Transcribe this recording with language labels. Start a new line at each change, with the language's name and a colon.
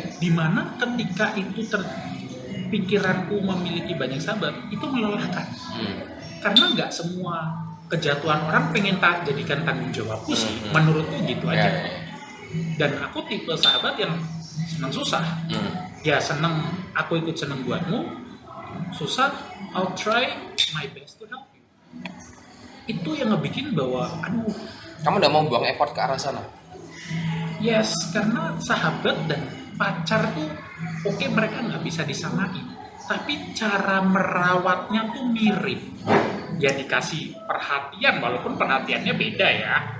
Indonesian: Dimana ketika itu pikiranku memiliki banyak sahabat, itu melelahkan. Karena nggak semua kejatuhan orang pengen jadikan tanggung jawabku sih, menurutku gitu aja. Dan aku tipe sahabat yang senang susah. Ya senang, aku ikut senang buatmu. Susah,
English: I'll try my best to help you.
Indonesian: Itu yang ngebikin bahwa, aduh, Kamu udah mau buang effort ke arah sana? yes, karena sahabat dan pacar tuh, oke, mereka nggak bisa disamain. Tapi cara merawatnya tuh mirip. Ya dikasih perhatian, walaupun perhatiannya beda ya.